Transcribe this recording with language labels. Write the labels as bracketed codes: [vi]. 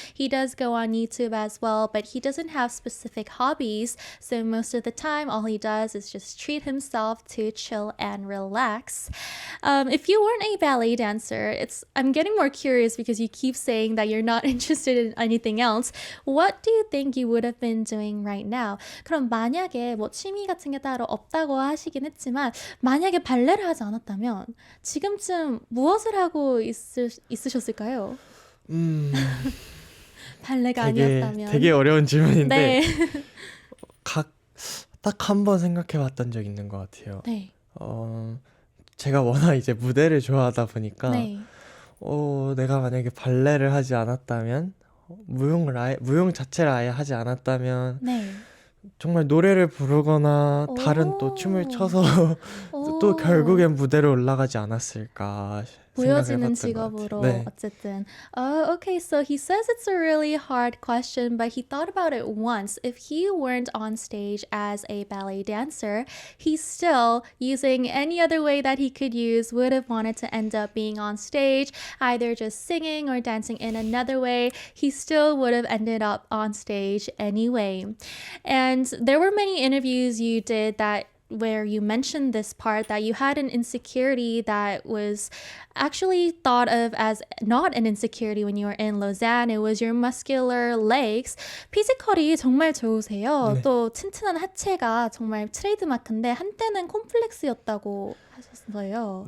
[en] He does go on YouTube as well, but he doesn't have specific hobbies. So most of the time, all he does is just treat himself to chill and relax. If you weren't a ballet dancer, I'm getting more curious because you keep saying that you're not interested in anything else. What do you think you would have been doing right now? [ko] 그럼 만약에 뭐 취미 같은 게 따로 없다고 하시긴 했지만 만약에 발레를 하지 않았다면 지금쯤 무엇을 하고 있으셨을까요? 발레가 아니었다면. 되게 어려운 질문인데 네. 딱 한 번 생각해 봤던 적 있는 것 같아요. 네. 제가 워낙 이제 무대를 좋아하다 보니까 네. 내가 만약에 발레를 하지 않았다면 무용 자체를 아예 하지 않았다면 네. 정말 노래를 부르거나 다른 또 오. 춤을 춰서 또 오. 결국엔 무대로 올라가지 않았을까 보여지는 직업으로 같아요. 네. 어쨌든. [en] Okay, so he says it's a really hard question, but he thought about it once. If he weren't on stage as a ballet dancer, he still, using any other way that he could use, would have wanted to end up being on stage, either just singing or dancing in another way. He still would have ended up on stage anyway. And there were many interviews you did where you mentioned this part that you had an insecurity that was actually thought of as not an insecurity when you were in Lausanne. It was your muscular legs. [ko] 피지컬이 정말 좋으세요. 네. 또 튼튼한 하체가 정말 트레이드마크인데 한때는 콤플렉스였다고 하셨어요.